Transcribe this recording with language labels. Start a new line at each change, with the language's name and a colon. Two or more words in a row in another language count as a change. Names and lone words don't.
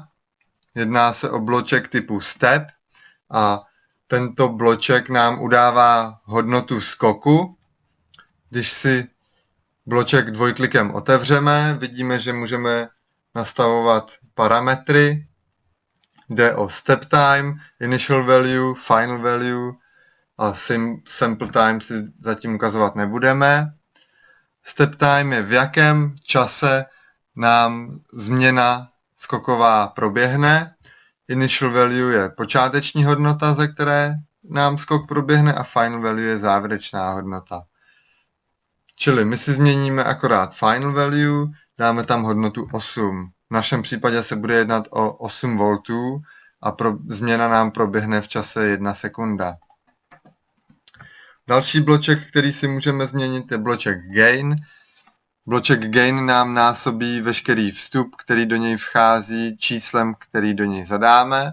Czech: Jedná se o bloček typu step a tento bloček nám udává hodnotu skoku. Když si bloček dvojklikem otevřeme, vidíme, že můžeme nastavovat parametry. Jde o
English: step time, initial value, final value
Czech: a
English: sample time
Czech: si zatím ukazovat nebudeme.
English: Step time
Czech: je, v jakém čase nám změna skoková proběhne.
English: Initial value
Czech: je počáteční hodnota, ze které nám skok proběhne, a
English: final value
Czech: je závěrečná hodnota. Čili my si změníme akorát
English: final value,
Czech: dáme tam hodnotu 8. V našem případě se bude jednat o 8 V a změna nám proběhne v čase 1 sekunda. Další bloček, který si můžeme změnit, je bloček gain. Bloček gain nám násobí veškerý vstup, který do něj vchází, číslem, který do něj zadáme.